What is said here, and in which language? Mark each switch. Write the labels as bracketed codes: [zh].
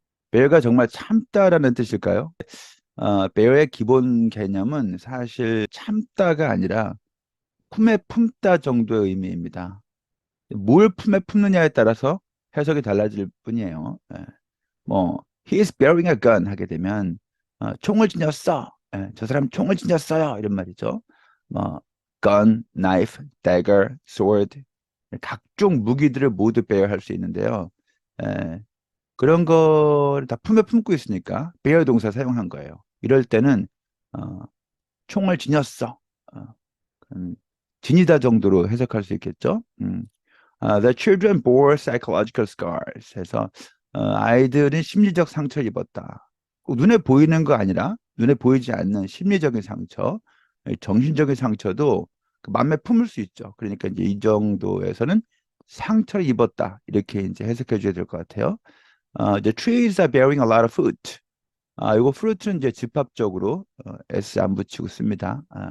[ko] bear가 정말 참다라는 뜻일까요? bear의 기본 개념은 사실 참다가 아니라 품에 품다 정도의 의미입니다. 뭘 품에 품느냐에 따라서 해석이 달라질 뿐이에요. [en] he is bearing a gun [ko] 하게 되면 총을 지녔어. 저 사람 총을 지녔어요. 이런 말이죠. gun, knife, dagger, sword 각종 무기들을 모두 bear할 수 있는데요. 그런 거를 다 품에 품고 있으니까 bear 동사 사용한 거예요. 이럴 때는 총을 지녔어. 지니다 정도로 해석할 수 있겠죠. [en] The children bore psychological scars [ko] 해서 아이들은 심리적 상처를 입었다. 꼭 눈에 보이는 거 아니라 눈에 보이지 않는 심리적인 상처, 정신적인 상처도 그 마음에 품을 수 있죠. 그러니까 이제 이 정도에서는 상처를 입었다 이렇게 이제 해석해 줘야 될 것 같아요. [en] The trees are bearing a lot of fruit. [ko] 이거 fruit는 이제 집합적으로 s 안 붙이고 씁니다.